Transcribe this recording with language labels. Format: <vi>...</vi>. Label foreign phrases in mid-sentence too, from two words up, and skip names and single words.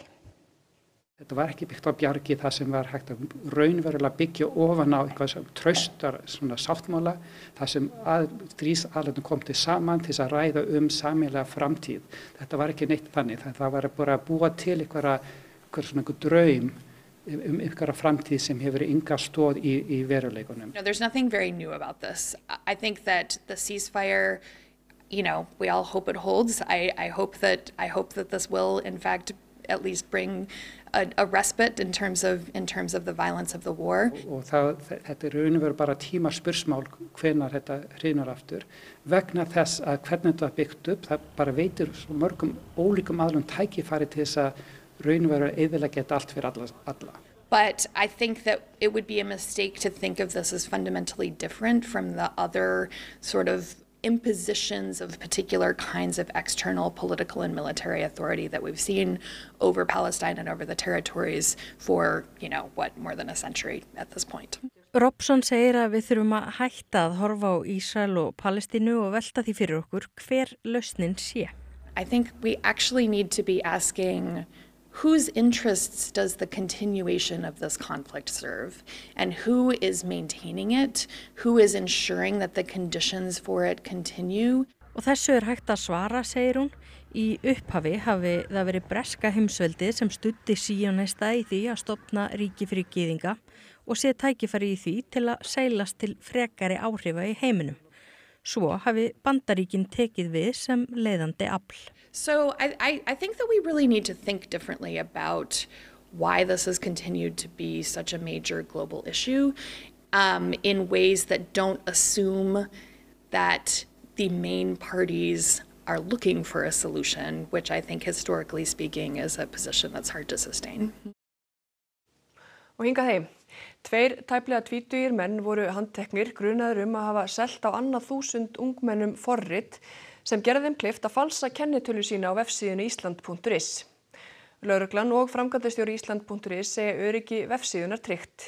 <is>Þetta var ekki byggt á bjargi, það sem var hægt að raunverulega byggja ofan á eitthvað sem traustar sáttmála, það sem stríðsaðilarnir kom til saman til að ræða sameiginlega framtíð. Þetta var ekki neitt þannig, það var bara að búa til einhver draum ykkur framtíð sem hefur enga stoð í veruleikunum.</is> <en>No, there's nothing very new about this. I think that the ceasefire, we all hope it holds. I hope that this will, in fact, at least bring a respite in terms of the violence of the war.</en> <is>Og þetta raun og veru bara tímaspursmál hvenær þetta hrynur aftur vegna þess að hvernig þetta var byggt upp, það bara veitir svo mörgum ólíkum aðlum tækifæri til þess að raun og veru eyðileggja þetta allt fyrir alla.</is> <en>But I think that it would be a mistake to think of this as fundamentally different from the other sort of impositions of particular kinds of external political and military authority that we've seen over Palestine and over the territories for, more than a century at this point.</en> <is>Robson segir að við þurfum að hætta að horfa á Ísrael og Palestínu og velta því fyrir okkur hver lausnin sé.</is> <en>I think we actually need to be asking whose interests does the continuation of this conflict serve, and who is maintaining it, who is ensuring that the conditions for it continue.</en> <is>Og þessu hægt að svara, segir hún. Í upphafi hafi það verið breska heimsveldið sem studdi síónista í því að stofna ríki fyrir gyðinga og sé tækifæri í því til að seilast til frekari áhrifa í heiminum. Svo hafi Bandaríkin tekið við sem leiðandi afl.</is> <en>So I think that we really need to think differently about why this has continued to be such a major global issue in ways that don't assume that the main parties are looking for a solution, which I think historically speaking is a position that's hard to sustain.</en> <is>Og hingað heim. 2 tæplega 20 menn voru handteknir grunaður að hafa selt á annað 1000 ungmennum forrit sem gerði þeim kleift að falsa kennitölu sína á vefsíðunni Ísland.is. Lögreglan og framkvæmdastjóri Ísland.is segja öryggi vefsíðunnar tryggt.</is>